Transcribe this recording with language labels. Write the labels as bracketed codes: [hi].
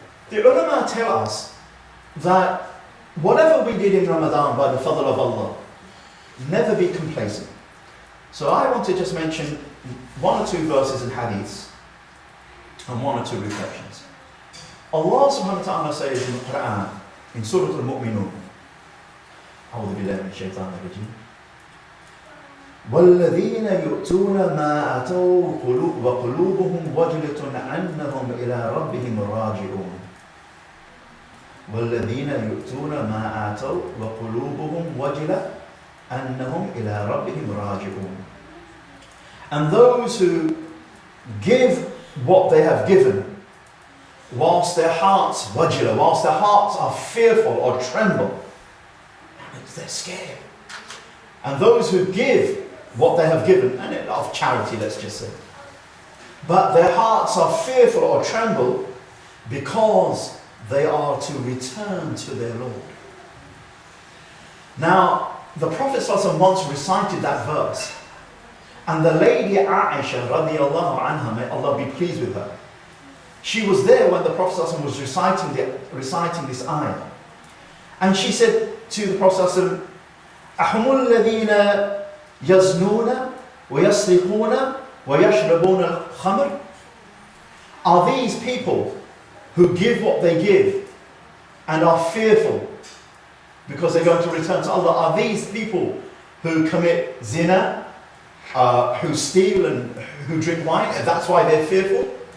[en] The ulama tell us that whatever we did in Ramadan by the fadl of Allah, never be complacent. So I want to just mention one or two verses in hadiths and one or two reflections. Allah subhanahu wa ta'ala says in the Quran, in Surah Al-Mu'minun, [ar] أعوذ بالله من الشيطان الرجيم والذين يؤتون ما آتوا وقلوبهم وجلة أنهم إلى ربهم راجعون والذين يؤتون ما آتوا وقلوبهم وجلة أنهم إلى ربهم راجعون. [en] And those who give what they have given whilst their hearts wajila, whilst their hearts are fearful or tremble, they're scared. And those who give what they have given, and of charity, let's just say, but their hearts are fearful or tremble because they are to return to their Lord. Now, the Prophet ﷺ once recited that verse, and the lady Aisha radiallahu anha, may Allah be pleased with her, she was there when the Prophet ﷺ was reciting this ayah. And she said to the Prophet ﷺ, [ar] أَحُمُ الَّذِينَ يَزْنُونَ وَيَسْرِقُونَ وَيَشْرَبُونَ الْخَمْرِ. [en] Are these people who give what they give and are fearful because they're going to return to Allah? Are these people who commit zina, who steal and who drink wine, and that's why they're fearful?